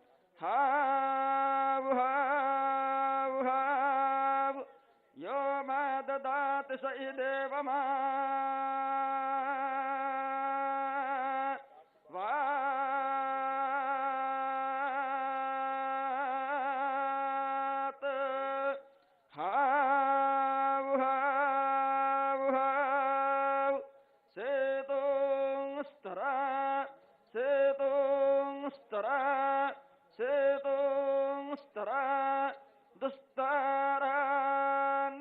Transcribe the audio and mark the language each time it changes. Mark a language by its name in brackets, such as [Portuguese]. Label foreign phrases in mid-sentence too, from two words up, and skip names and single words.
[Sanskrit] हाउ हाउ हाउ यो मा ददाति स देवमा वात हाउ हाउ हाउ सेतुंस्तरा सेतुंस्तरा सेतुंस्तरा दुस्तरान